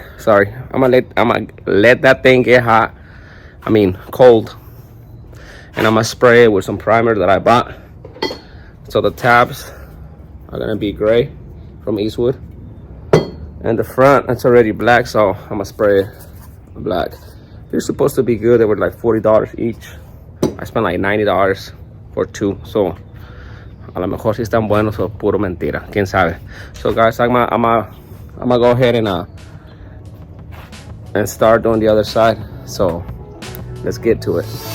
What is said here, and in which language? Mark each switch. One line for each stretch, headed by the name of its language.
English: Sorry, I'm gonna let that thing get hot. I mean cold, and I'm gonna spray it with some primer that I bought. So the tabs are gonna be gray from Eastwood, and the front it's already black. So I'm gonna spray it black. They're supposed to be good. They were like $40 each. I spent like $90 for two.
Spanish: So a lo mejor si están buenos o puro mentira. Quién sabe.
English: So guys, I'm gonna go ahead and start doing the other side. So let's get to it.